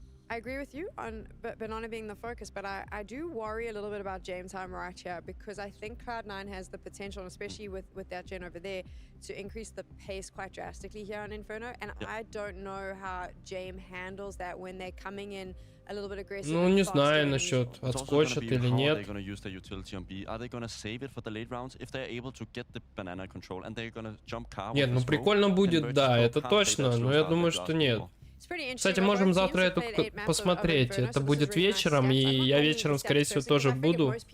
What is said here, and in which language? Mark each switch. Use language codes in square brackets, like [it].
[en] I agree with you on Banana being the focus, but I do worry a little bit about Jame time right here, because I think Cloud9 has the potential, especially with that gen over there, to increase the pace quite drastically here on Inferno. And I don't know how Jame handles that when they're coming in a little bit aggressive. [ru] Ну, не знаю насчет отскочат или нет. [en] Are they going to use the utility on B? Are they going to save it for the late rounds if they're able to get the Banana control and they're going to jump car? [ru] Нет, ну прикольно будет, да, это точно, но я думаю, что нет. Кстати, можем завтра эту посмотреть. Это будет вечером, и я вечером, скорее всего, тоже буду.